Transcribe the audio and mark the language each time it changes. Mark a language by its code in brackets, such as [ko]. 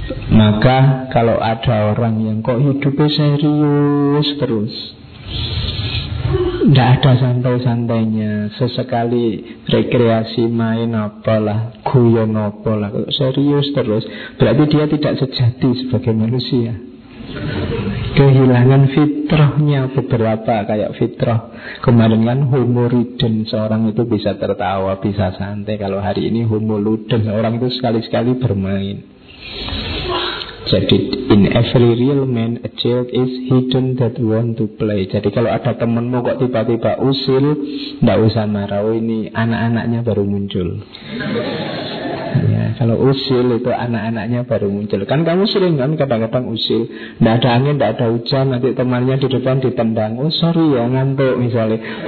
[id] Maka kalau ada orang yang kok hidupnya serius terus, tidak ada santai-santainya, sesekali rekreasi main apalah, guyon apalah, serius terus, berarti dia tidak sejati sebagai manusia. Kehilangan fitrahnya beberapa, kayak fitrah kemarin kan humoriden, seorang itu bisa tertawa, bisa santai. Kalau hari ini humoluden, orang itu sekali-sekali bermain. Jadi [en] in every real man a child is hidden that want to play. [id] Jadi kalau ada temanmu kok tiba-tiba usil, enggak usah marah, oh, ini anak-anaknya baru muncul. Ya, kalau usil itu anak-anaknya baru muncul. Kan kamu sering kan kadang-kadang usil, enggak ada angin, enggak ada hujan, nanti temannya di depan ditendang, oh sorry ya ngantuk misalnya.